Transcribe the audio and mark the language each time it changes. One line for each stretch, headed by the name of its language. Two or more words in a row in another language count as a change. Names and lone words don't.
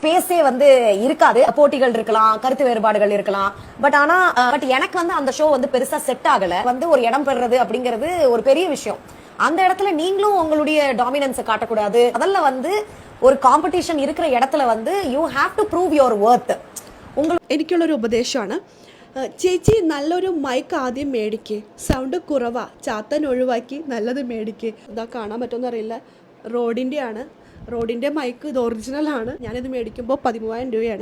Tamil: பேஸே வந்து இருக்காது. போட்டிகள் இருக்கலாம், கருத்து வேறுபாடுகள் இருக்கலாம். பட் எனக்கு வந்து அந்த ஷோ வந்து பெருசா செட் ஆகல. வந்து ஒரு இடம் பெறுறது அப்படிங்கிறது ஒரு பெரிய விஷயம். அந்த இடத்துல நீங்களும் உங்களுடைய டாமினன்ஸை காட்டக்கூடாது. அதல்ல வந்து ஒரு காம்பெடிஷன் இருக்கிற இடத்துல வந்து
English: you have to prove your worth.
Malayalam: എനിക്കുള്ളൊരു ഉപദേശമാണ്, ചേച്ചി നല്ലൊരു മൈക്ക് ആദ്യം മേടിക്ക്, സൗണ്ട് കുറവാ, ചാത്തൻ ഒഴിവാക്കി നല്ലത് മേടിക്ക്. ഇതാ കാണാൻ പറ്റുമെന്നറിയില്ല, റോഡിൻ്റെ മൈക്ക് ഇത് ഒറിജിനലാണ്. ഞാനിത് മേടിക്കുമ്പോൾ 13,000 രൂപയാണ്.